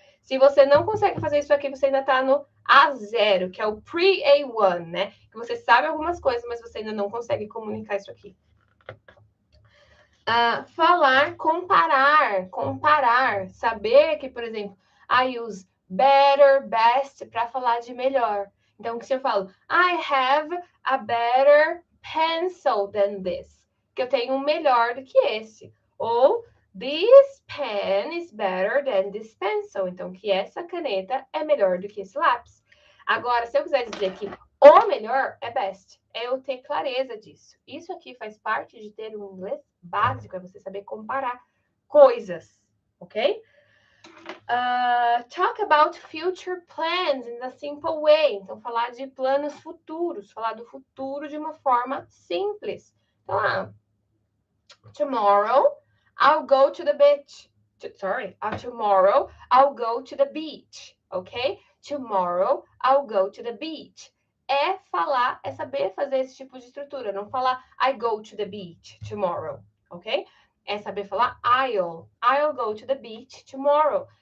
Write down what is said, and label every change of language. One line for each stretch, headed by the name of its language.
Portuguese: Se você não consegue fazer isso aqui, você ainda está no A0, que é o Pre-A1, né? Que você sabe algumas coisas, mas você ainda não consegue comunicar isso aqui. Falar, comparar. Saber que, por exemplo, I use better, best para falar de melhor. Então, o que eu falo?
English: I have a better pencil than this.
Portuguese: Que eu tenho um melhor do que esse.
English: Ou this pen is better than this pencil.
Portuguese: Então, que essa caneta é melhor do que esse lápis. Agora, se eu quiser dizer que o melhor é best, é eu ter clareza disso. Isso aqui faz parte de ter um inglês básico, é você saber comparar coisas, ok?
English: Talk about future plans in a simple way.
Portuguese: Então, falar de planos futuros, falar do futuro de uma forma simples.
English: Então, tomorrow I'll go to the beach. Tomorrow I'll go to the beach, ok? Tomorrow I'll go to the beach.
Portuguese: É falar, é saber fazer esse tipo de estrutura, não falar
English: I go to the beach tomorrow,
Portuguese: ok? É saber falar
English: I'll go to the beach tomorrow.